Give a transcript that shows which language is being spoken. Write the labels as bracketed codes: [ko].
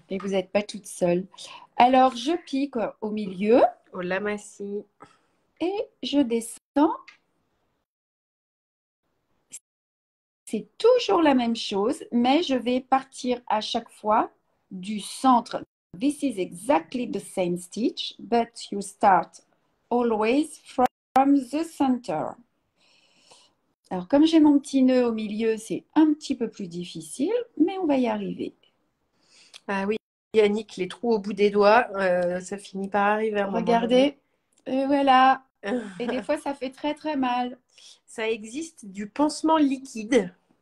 [fr] Et vous n'êtes pas toute seule. Alors, je pique au milieu. Au lamassis. Et je descends. C'est toujours la même chose, mais je vais partir à chaque fois du centre. [en] This is exactly the same stitch, but you start always from the center. [fr] Alors, comme j'ai mon petit nœud au milieu, c'est un petit peu plus difficile, mais on va y arriver. Ah oui, Yannick, les trous au bout des doigts, ça finit par arriver. Regardez, et voilà. Et des fois, ça fait très, très mal. Ça existe du pansement liquide.